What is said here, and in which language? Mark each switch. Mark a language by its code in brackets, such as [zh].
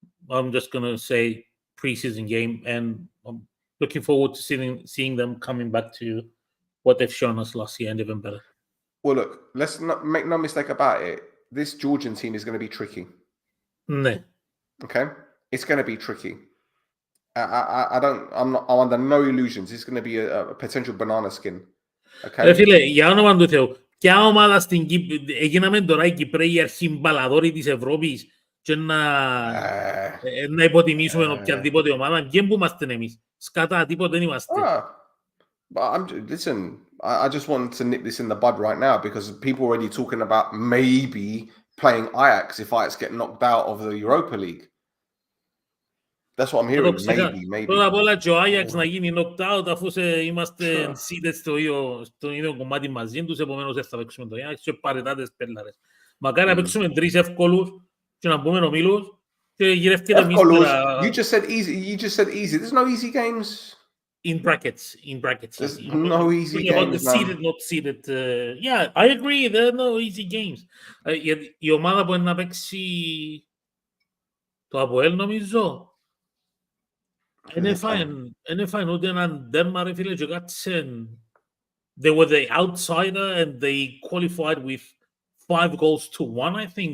[en] I'm just going to say preseason game, and I'm looking forward to seeing them coming back to what they've shown us last year and even better. Well, look, let's not make no mistake about it. This Georgian team is going to be tricky. No. Okay? It's going to be tricky. I'm under no illusions. It's going to be a potential banana skin. Okay? [el] Φίλε, για όνομα του Θεού, ποια ομάδα στην Κύπρο, έγιναμε τώρα οι Κυπρέοι αρχιμπαλαδόροι της Ευρώπης και να υποτιμήσουμε οποιαδήποτε ομάδα. Ποιοι που είμαστε εμείς. Σκατά, τίποτε δεν είμαστε. [en] But listen, I just want to nip this in the bud right now because people are already talking about maybe playing Ajax if Ajax get knocked out of the Europa League. That's what I'm hearing. Maybe. [el] Πρώτα απ' όλα και ο Ajax να γίνει [en] knocked out [el] αφού είμαστε seated στο ίδιο κομμάτι μαζί τους, επομένως δεν θα παίξουμε το Ajax και παρετάτες πέλαρες. Μακάρι να παίξουμε τρεις εύκολους και να μπούμε ομίλους και γυρεύκεται εμείς τώρα. [en] You just said easy. There's no easy games. In brackets. There's no easy games. The seeded, not seeded. Yeah, I agree. There are no easy games. [el] Η ομάδα μπορεί να παίξει το ΑΠΟΕΛ, νομίζω. Είναι fine. Ούτε έναν τέρμα, ρε φίλε, και κάτσε. [en] They were the outsider and they qualified with 5 goals to 1, I think.